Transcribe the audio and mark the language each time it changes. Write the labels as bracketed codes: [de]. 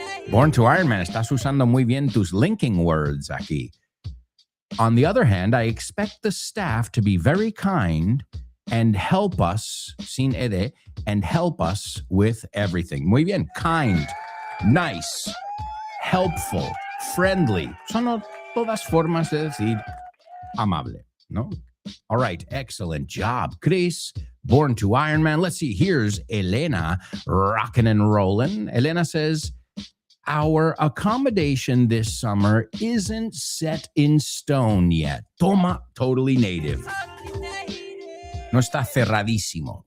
[es] Born to Iron Man, estás usando muy bien tus linking words aquí. [en] On the other hand, I expect the staff to be very kind and help us, sin ed, and help us with everything. [es] Muy bien, [en] kind, nice, helpful, friendly. [es] Son todas formas de decir amable, ¿no? [en] All right, excellent job, Chris. Born to Iron Man. Let's see, here's Elena rocking and rolling. Elena says, our accommodation this summer isn't set in stone yet. [es] Toma, [en] totally native. [es] No está cerradísimo.